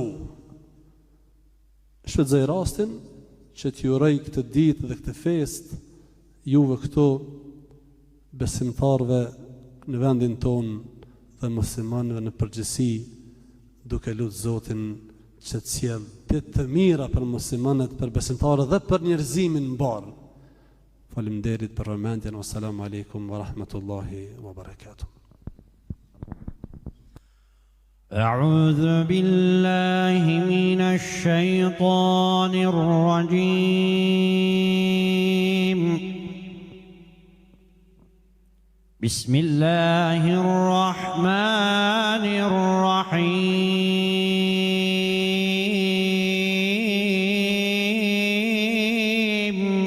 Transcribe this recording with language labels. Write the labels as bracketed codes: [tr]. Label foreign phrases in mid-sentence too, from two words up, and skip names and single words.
[sq] Shpëtëzoj rastin që t'ju uroj këtë ditë dhe këtë fest juve këto besimtarve në vendin ton dhe muslimanëve në përgjithësi, duke lutë Zotin që të sjell ditë të mira për muslimanët, për besimtarët dhe për njerëzimin mbar. Faleminderit për vëmendjen. [ar] والسلام عليكم ورحمة الله وبركاته. أعوذ بالله من الشيطان الرجيم. بسم الله الرحمن الرحيم.